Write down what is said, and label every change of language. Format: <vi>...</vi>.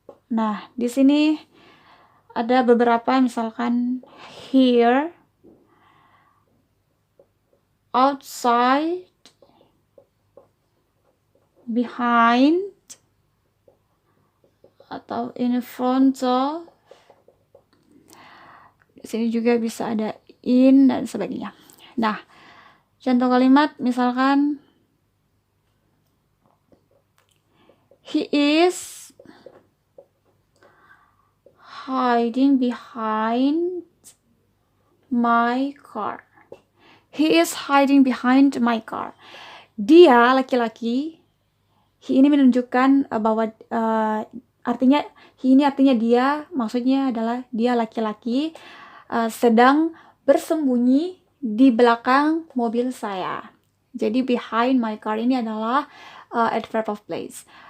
<id>Nah, di sini ada beberapa, misalkan here, outside, behind, atau in front of. Di sini juga bisa ada in dan sebagainya. Nah, contoh kalimat misalkan</id> <en>he is hiding behind my car. He is hiding behind my car.</en> <id>Dia laki-laki. He ini menunjukkan bahwa artinya he ini artinya dia, maksudnya adalah dia laki-laki sedang bersembunyi di belakang mobil saya. Jadi</id> <en>behind my car</en> <id>ini adalah adverb of place.</id>